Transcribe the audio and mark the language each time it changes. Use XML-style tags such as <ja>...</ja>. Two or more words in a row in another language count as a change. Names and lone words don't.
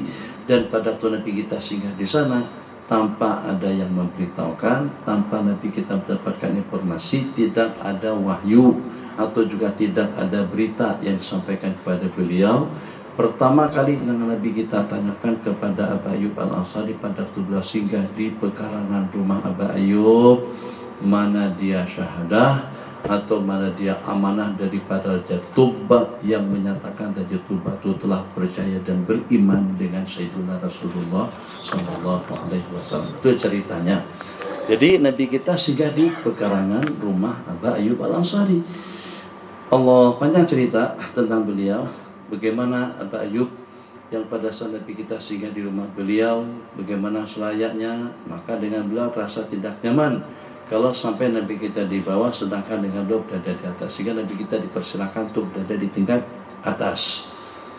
<id>Dan pada waktu Nabi kita singgah di sana tanpa ada yang memberitahukan, tanpa Nabi kita mendapatkan informasi, tidak ada wahyu atau juga tidak ada berita yang disampaikan kepada beliau. Pertama kali yang Nabi kita tanyakan kepada Abu Ayyub al-Ansari pada waktu beliau singgah di pekarangan rumah Abu Ayyub, mana dia syahadah atau mana dia amanah daripada Raja Tuba yang menyatakan Raja Tuba itu telah percaya dan beriman dengan Sayyidina Rasulullah SAW. Itu ceritanya. Jadi Nabi kita singgah di pekarangan rumah Abu Ayyub al-Ansari. Allah panjang cerita tentang beliau, bagaimana Abu Ayyub yang pada saat Nabi kita singgah di rumah beliau, bagaimana selayaknya, maka dengan beliau rasa tidak nyaman kalau sampai Nabi kita di bawah sedangkan dengan beliau berada di atas, sehingga Nabi kita dipersilakan untuk berada di tingkat atas.</id>